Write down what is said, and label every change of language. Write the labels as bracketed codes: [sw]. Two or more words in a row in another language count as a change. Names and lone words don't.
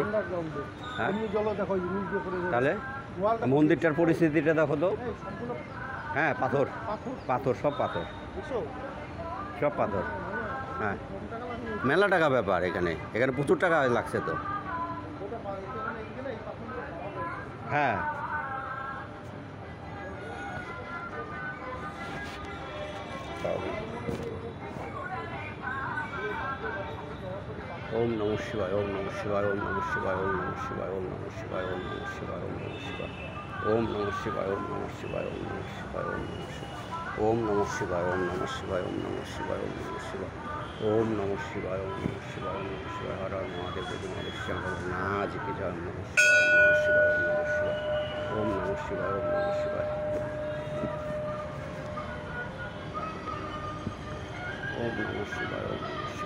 [bn] হ্যাঁ তাহলে মন্দিরটার পরিস্থিতিটা দেখো তো। হ্যাঁ পাথর, পাথর সব পাথর, সব পাথর। হ্যাঁ মেলা টাকা ব্যাপার, এখানে এখানে প্রচুর টাকা লাগছে তো। [sa] হ্যাঁ ओम नमः शिवाय, ओम नमः शिवाय, ओम नमः शिवाय, ओम नमः शिवाय, ओम नमः शिवाय, ओम नमः शिवाय, ओम नमः शिवाय, ओम नमः शिवाय, ओम नमः शिवाय, ओम नमः शिवाय, ओम नमः शिवाय, ओम नमः शिवाय, ओम नमः शिवाय, ओम नमः शिवाय, ओम नमः शिवाय, ओम नमः शिवाय, ओम नमः शिवाय, [hi] हर हर महादेव देवी महेश्वर नाज की जय, [sa] ओम नमः शिवाय, ओम नमः शिवाय, ओम नमः शिवाय, ओम नमः शिवाय, ओम नमः शिवाय, ओम नमः शिवाय, ओम नमः शिवाय, ओम नमः शिवाय।